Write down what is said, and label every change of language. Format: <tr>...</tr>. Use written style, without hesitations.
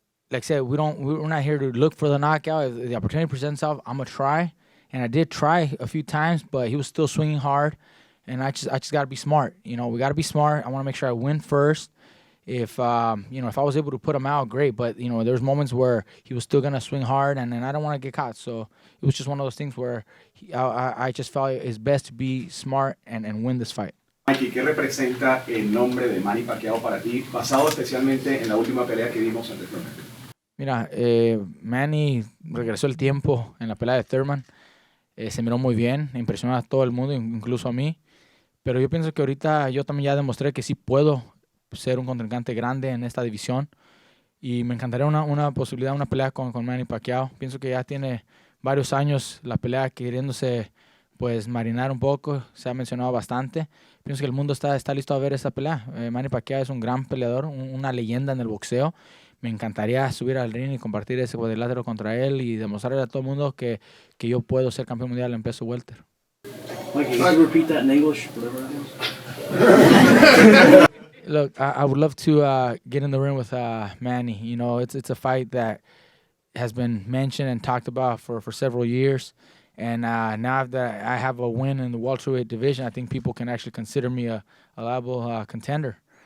<en>Like I said, we're not here to look for the knockout. If the opportunity presents itself, I'm gonna try, and I did try a few times, but he was still swinging hard, and I just gotta be smart. You know, we gotta be smart. I want to make sure I win first. If you know, if I was able to put him out, great. But you know, there's moments where he was still gonna swing hard, and I don't want to get caught. So it was just one of those things where I just felt it's best to be smart and win this fight.</en> <es>Mikey, ¿qué representa el nombre de Manny Pacquiao para ti, basado especialmente en la última pelea que vimos ante Thurman? Mira, Manny regresó el tiempo en la pelea de Thurman. Se miró muy bien, impresionó a todo el mundo, incluso a mí. Pero yo pienso que ahorita yo también ya demostré que sí puedo ser un contrincante grande en esta división, y me encantaría una posibilidad, una pelea con Manny Pacquiao. Pienso que ya tiene varios años la pelea queriéndose pues marinar un poco, se ha mencionado bastante. Pienso que el mundo está listo a ver esta pelea. Manny Pacquiao es un gran peleador, una leyenda en el boxeo. Me encantaría subir al ring y compartir ese cuadrilátero contra él y demostrarle a todo el mundo que yo puedo ser campeón mundial en peso welter.</es> <en>Mikey, can you repeat that in English? Whatever it is. Look, I would love to get in the ring with Manny. You know, it's a fight that has been mentioned and talked about for several years. And now that I have a win in the welterweight division, I think people can actually consider me a liable contender.</en>